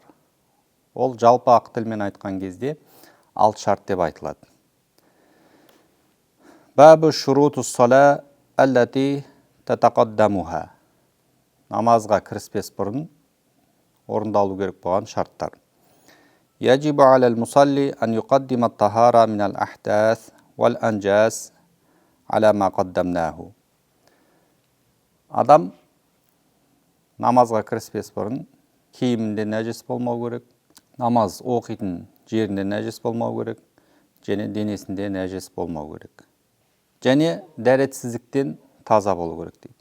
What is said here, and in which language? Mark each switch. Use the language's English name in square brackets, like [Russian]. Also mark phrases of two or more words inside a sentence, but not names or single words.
[Kazakh] Ол жалпы ақ тілмен айтқан кезде 6 шарт деп айтылады. [Arabic] باب شروط الصلاة التي تتقدمها. [Kazakh] Намазға кіріспес бұрын орындалу керек болған шарттар. [Arabic] يجب على المصلي أن يقدم الطهارة من الأحداث والأنجاس على ما قدمناه. [Kazakh] Адам намазға кіріспес бұрын киімінде нәжес болмау керек, намаз оқитын жерінде нәжес болмау керек, және денесінде нәжес болмау керек. Және дәретсіздіктен таза болу керек дейді.